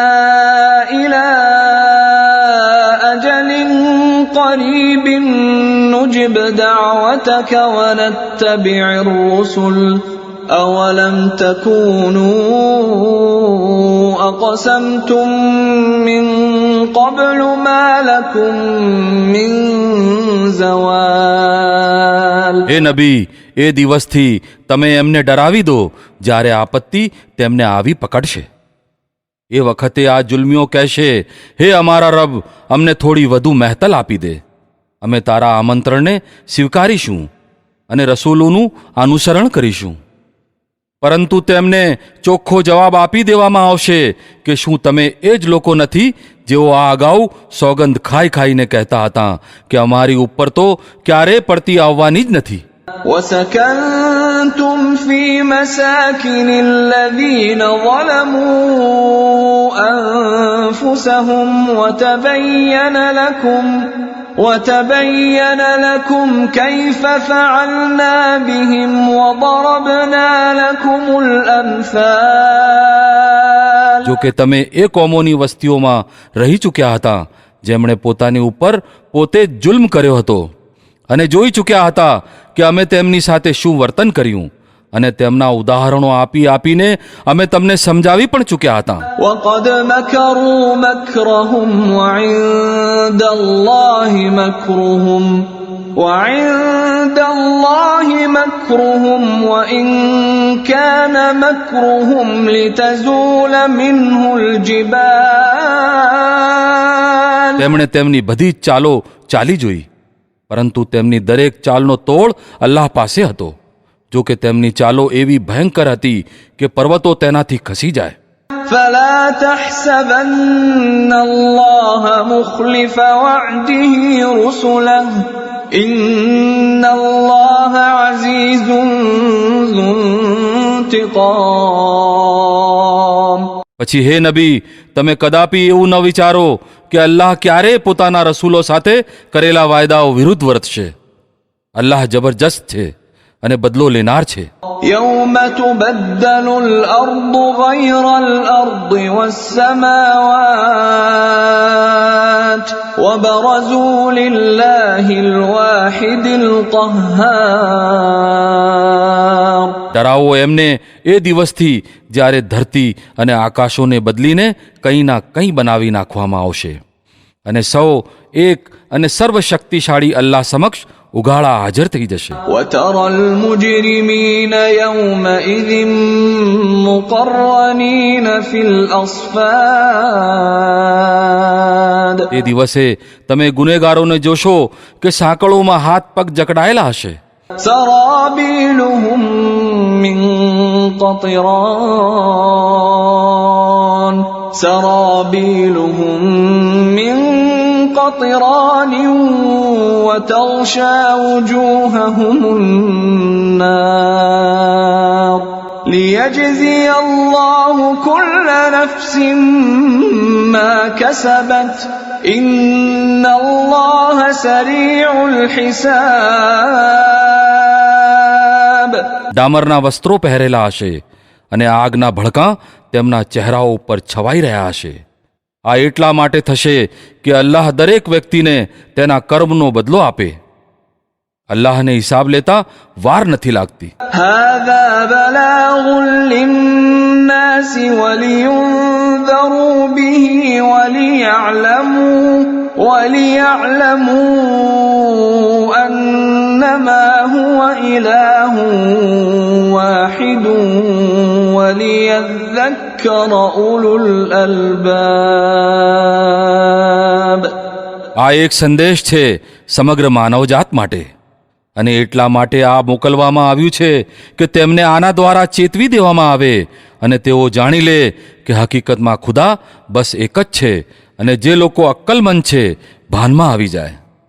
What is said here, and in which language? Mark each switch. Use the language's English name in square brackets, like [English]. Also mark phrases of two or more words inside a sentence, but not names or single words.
[Arabic] إلى أجل قريب نجب دعوتك ونتبع الرسل أولم تكونوا أقسمتم من قبل ما لكم من زوال. [Gujarati] હે નબી, એ દિવસથી તમે એમને ડરાવી દો જ્યારે આપત્તિ તેમને આવી પકડશે. એ વખતે આ જુલ્મીઓ કહેશે, હે અમારા રબ, અમને થોડી વધુ મહેતલ આપી દે. અમે તારા આમંત્રણને સ્વીકારીશું અને રસૂલોનું અનુસરણ કરીશું. પરંતુ તેમને ચોખ્ખો જવાબ આપી દેવામાં આવશે કે શું તમે એ જ લોકો નથી જેઓ આ અગાઉ સોગંદ ખાઈ ખાઈને કહેતા હતા કે અમારી ઉપર તો ક્યારેય પડતી આવવાની જ નથી. [Arabic] وسكنتم في مساكن الذين ظلموا أنفسهم وتبين لكم كيف فعلنا بهم وضربنا لكم الأمثال. [Gujarati] જો કે તમે એ કોમોની વસ્તીઓમાં રહી ચૂક્યા હતા જેમણે પોતાની ઉપર પોતે જ જુલ્મ કર્યો હતો અને જોઈ ચૂક્યા હતા કે અમે તેમની સાથે શું વર્તન કર્યું, અને તેમના ઉદાહરણો આપી આપીને અમે તમને સમજાવી પણ ચૂક્યા હતા. [Arabic] وقد مكروا مكرهم وعند الله مكرهم وإن كان مكرهم لتزول منه الجبال. [Gujarati] તેમણે તેમની બધી જ ચાલો ચાલી જોઈ, પરંતુ તેમની દરેક ચાલનો તોડ અલ્લાહ પાસે હતો. જો કે તેમની ચાલો એવી ભયંકર હતી કે પર્વતો તેનાથી ખસી જાય. [Arabic] فلا تحسبن الله مخلف وعده رسله إن الله عزيز ذو انتقام. [Gujarati] પછી હે નબી, તમે કદાપી એવું ન વિચારો કે અલ્લાહ ક્યારેય પોતાના રસૂલો સાથે કરેલા વાયદાઓ વિરુદ્ધ વર્તશે. અલ્લાહ જબરજસ્ત છે અને બદલો લેનાર છે. [Arabic] يوم تبدل الأرض غير الأرض والسماوات وبرزوا لله الواحد القهار. [Gujarati] ડરાવો એમને એ દિવસથી જ્યારે ધરતી અને આકાશોને બદલીને કંઈના કંઈ બનાવી નાખવામાં આવશે અને સૌ એક અને સર્વશક્તિશાળી અલ્લાહ સમક્ષ ઉઘાડા હાજર થઈ જશે. [Arabic] وترى المجرمين يومئذ مقرنين في الأصفاد. [Gujarati] એ દિવસે તમે ગુનેગારોને જોશો કે સાંકળોમાં હાથ પગ જકડાયેલા હશે. [Arabic] سرابيلهم من قطران وتغشى وجوههم النار ليجزي الله كل نفس ما كسبت إن الله سريع الحساب. [Gujarati] ડામરના વસ્ત્રો પહેરેલા હશે અને આગના ભડકા તેમના ચહેરાઓ ઉપર છવાઈ રહ્યા હશે. આ એટલા માટે થશે કે અલ્લાહ દરેક વ્યક્તિને તેના કર્મનો બદલો આપે. અલ્લાહને હિસાબ લેતા વાર નથી લાગતી. [Arabic] هذا بلاغ للناس ولينذروا به وليعلموا أنما هو إله واحد وليذكر أولو الألباب. [Gujarati] આ એક સંદેશ છે સમગ્ર માનવજાત માટે, અને એટલા માટે આ મોકલવામાં આવ્યું છે કે તેમને આના દ્વારા ચેતવી દેવામાં આવે અને તેઓ જાણી લે કે હકીકતમાં ખુદા બસ એક જ છે, અને જે લોકો અક્કલમંદ છે ભાનમાં આવી જાય.